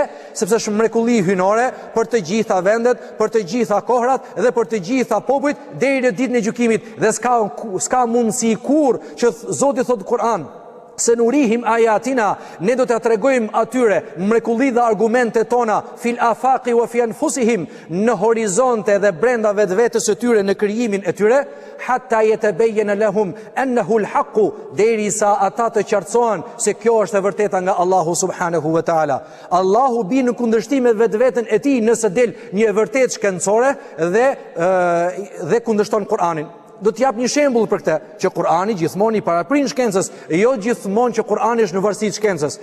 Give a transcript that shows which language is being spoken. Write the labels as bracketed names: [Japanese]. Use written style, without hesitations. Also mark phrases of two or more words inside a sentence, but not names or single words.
[Albanian] Sepse është mrekulli hynore për të gjitha vendet, për të gjitha kohrat dhe për të gjitha popujt deri në ditën e gjykimit, dhe s'ka mundësi kur që Zoti thot Kur'an se [Arabic] نريهم آياتنا, [Albanian] ne do të tregojmë atyre mrekulli dhe argumente tona [Arabic] في الآفاق وفي أنفسهم, [Albanian] në horizonte dhe brenda vetvetes së tyre, në krijimin e tyre, [Arabic] حتى يتبين لهم أنه الحق, [Albanian] derisa ata të qartësohen se kjo është e vërteta nga Allahu [Arabic] سبحانه وتعالى. [Albanian] Allahu bin në kundërshtim me vetveten e tij nëse del një e vërtetë shkencore dhe kundërshton Kur'anin. Do të jap një shembull për këtë, që Kur'ani gjithmonë i paraprin shkencës, jo gjithmonë që Kur'ani është në varësi të shkencës.